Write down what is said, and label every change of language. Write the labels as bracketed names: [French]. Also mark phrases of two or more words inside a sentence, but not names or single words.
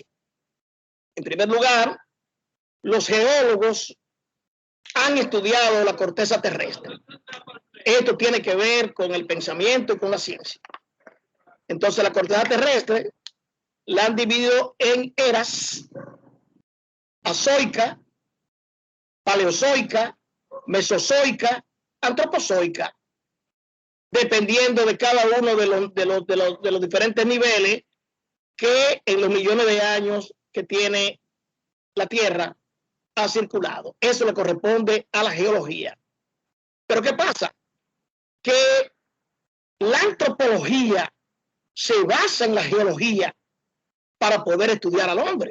[Spanish] En primer lugar, los geólogos han estudiado la corteza terrestre. Esto tiene que ver con el pensamiento y con la ciencia. Entonces, la corteza terrestre la han dividido en eras: azoica, paleozoica, mesozoica, antropozoica, dependiendo de cada uno de los diferentes niveles que en los millones de años que tiene la Tierra ha circulado. Eso le corresponde a la geología. Pero ¿qué pasa? Que la antropología se basa en la geología para poder estudiar al hombre.